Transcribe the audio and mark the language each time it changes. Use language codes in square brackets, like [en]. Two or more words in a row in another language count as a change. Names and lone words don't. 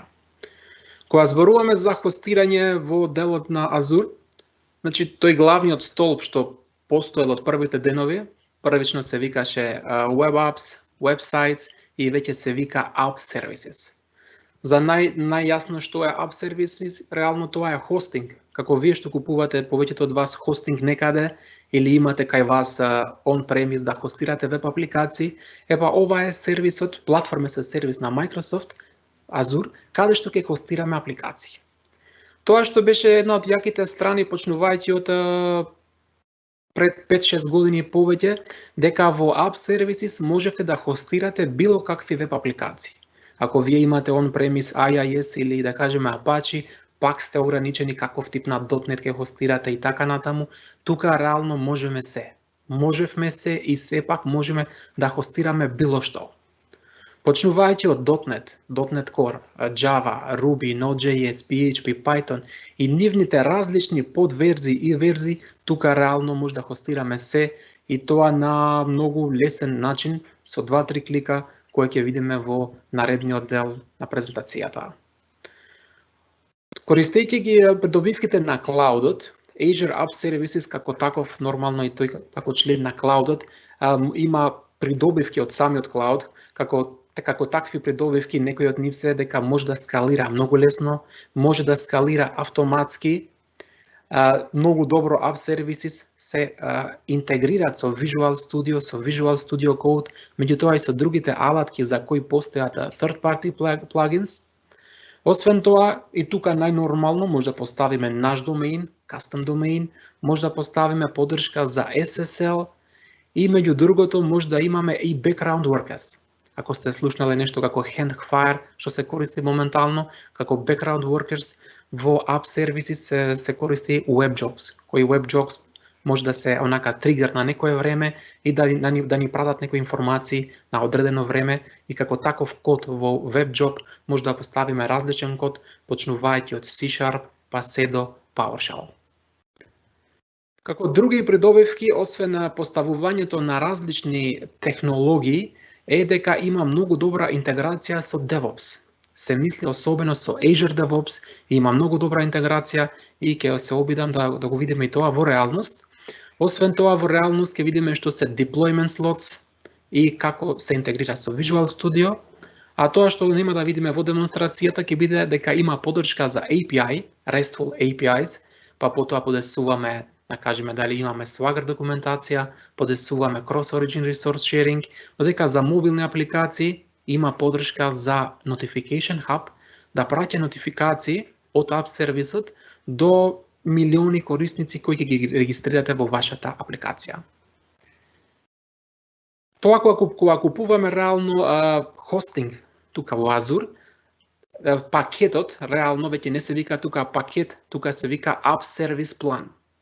[mk] Кога зборуваме за хостирање во делот на Azure, значи тој главниот столб што постоел од првите денови, првично се викаше Web Apps, Websites и веќе се вика App Services. За најјасно што е App Services, реално тоа е хостинг. Како вие што купувате повеќето од вас хостинг некаде или имате кај вас on-premise да хостирате веб апликации, ова е сервисот, платформа се сервис на Microsoft Azure, каде што ќе хостираме апликации. Тоа што беше една од јаките страни почнувајќи од пред 5-6 години повеќе, дека во App Services можете да хостирате било какви веб апликации. Ако вие имате on-premise IIS или да кажеме Apache, пак сте ограничени каков тип на .NET ќе хостирате и така натаму, тука реално можеме се. Можевме се и сепак можеме да хостираме било што. Почнувајќи од .NET Core, Java, Ruby, Node.js, PHP, Python и нивните различни подверзии и верзии, тука реално може да хостираме се и тоа на многу лесен начин со 2-3 клика кои ќе видиме во наредниот дел на презентацијата. Користејќи ги придобивките на клаудот, Azure App Services како таков, нормално и тој како член на клаудот, има придобивки од самиот клауд, како такви придобивки, некои од нив се дека може да скалира многу лесно, може да скалира автоматски, многу добро App Services се интегрираат со Visual Studio, со Visual Studio Code, меѓутоа и со другите алатки за кои постојат [en] third party plugins. [mk] Освен тоа, и тука најнормално може да поставиме наш домеин, custom домеин, може да поставиме поддршка за SSL и меѓу другото може да имаме и [en] background workers. [mk] Ако сте слушнале нешто како Handfire, што се користи моментално, како [en] background workers [mk] во App Services се користи WebJobs, кои WebJobs може да се онака тригер на некое време и да ни пратат некои информации на одредено време и како таков код во WebJob може да поставиме различен код, почнувајќи од C# па се до PowerShell. Како други придобивки, освен поставувањето на различни технологии, е дека има многу добра интеграција со DevOps. Се мисли особено со Azure DevOps и има многу добра интеграција и ќе се обидам да го видиме и тоа во реалност. Освен тоа во реалност ќе видиме што се [en] deployment slots [mk] и како се интегрира со Visual Studio, а тоа што нема да видиме во демонстрацијата ќе биде дека има поддршка за API, [en] RESTful APIs, [mk] па потоа подесуваме, да кажеме дали имаме Swagger документација, подесуваме [en] cross-origin resource sharing, [mk] додека за мобилни апликации има поддршка за Notification Hub, да праќа нотификации од App Service-от до милиони корисници кои ќе ги регистрирате во вашата апликација. Тоа кога купуваме реално хостинг тука во Azure, пакетот реално веќе не се вика тука пакет, тука се вика App Service Plan.